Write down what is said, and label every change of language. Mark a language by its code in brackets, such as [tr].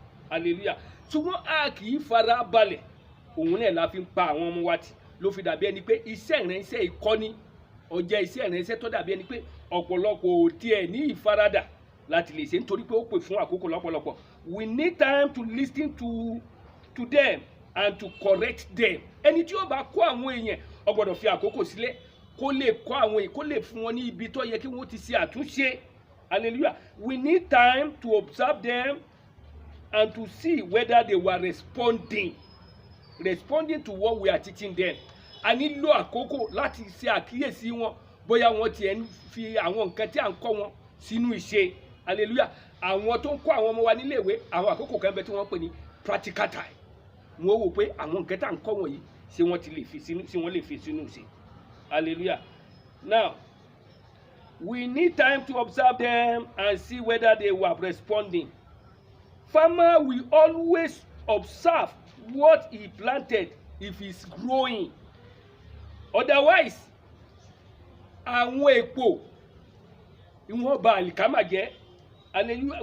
[yo] Hallelujah. Ṣùgbọ́n a kì í fara balẹ̀. Òun náà la fi ń pa àwọn ọmọ wa tì. Ló fi dàbí ẹni pé iṣẹ́ ìránṣẹ́ ìkọ́ni ó jẹ́ iṣẹ́ ìránṣẹ́ tó dàbí ẹni pé ọ̀pọ̀lọpọ̀ ò tiẹ̀ ní ìfaradà láti lè ṣe nítorí pé ó pè fún àkókò lọ́pọ̀lọpọ̀. [en] We need time to listen to them and to correct them. [yo] Ẹni tí ó bá kọ́ àwọn èèyàn ó gbọ́dọ̀ fi àkókò sílẹ̀ kó lè kọ́ àwọn èèyàn, kó lè fún wọn ní ibi tó yẹ kí wọ́n ti ṣe àtúnṣe. [en] Hallelujah. We need time to observe them and to see whether they were responding to what we are teaching them. [yo] A nílò àkókò láti ṣe àkíyèsí wọn bóyá wọ́n tiẹ̀ ń fi àwọn nǹkan tí à ń kọ́ wọn sínú ìṣe. Hallelujah. Àwọn tó ń kọ́ àwọn ọmọ wa nílé ìwé, àwọn àkókò kan bẹ tí wọ́n pè ní [en] practical time. [yo] Wọ́n wò pé àwọn nǹkan tá à ń kọ́ wọn yìí ṣé wọ́n lè fi sínú ìṣe. [en] Hallelujah. Now, we need time to observe them and see whether they were responding. Farmer will always observe what he planted if it's growing. [yo] Otherwise, àwọn èpò ìwọ̀n ba àlìkámà jẹ́. Hallelujah.